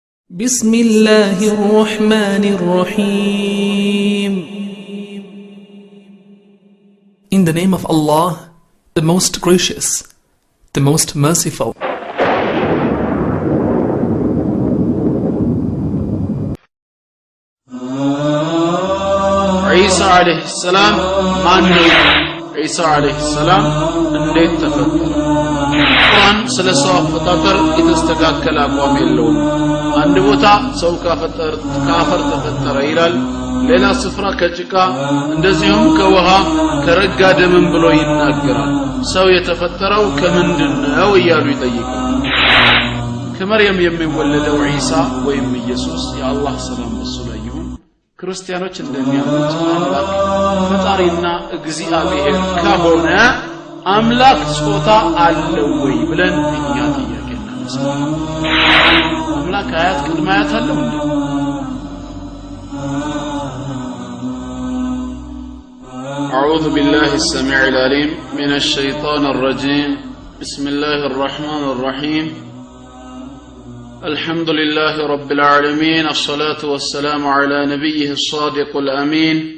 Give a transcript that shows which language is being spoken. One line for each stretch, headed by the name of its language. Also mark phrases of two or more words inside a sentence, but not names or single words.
Arabic: بسم الله الرحمن الرحيم.
English: In the name of Allah, the most gracious, the most merciful.
Arabic: عيسى عليه السلام عيسى عليه السلام
Amharic: እንዴት ተፈጠረ? ቁርአን ስለ ሰው አፈጣጠር የተስተካከለ አቋም የለውም። አንድ ቦታ ሰው ከአፈር ተፈጠረ ይላል፣ ሌላ ስፍራ ከጭቃ እንደዚሁም ከውሃ ከረጋ ደምን ብሎ ይናገራል። ሰው የተፈጠረው ከምንድነው እያሉ ይጠይቃል። ከመርየም የሚወለደው ዒሳ ወይም ኢየሱስ የአላህ ሰላም በሱ ላይ ይሁን ክርስቲያኖች እንደሚያምኑት አምላክ ፈጣሪና እግዚአብሔር ከሆነ አምላክ ጾታ አለው ወይ ብለን እኛ ጥያቄ እናነሳለን። አምላክ አያት ቅድመ አያት አለው እንዴ?
Arabic: أعوذ بالله السميع العليم من الشيطان الرجيم بسم الله الرحمن الرحيم الحمد لله رب العالمين الصلاة والسلام على نبيه الصادق الأمين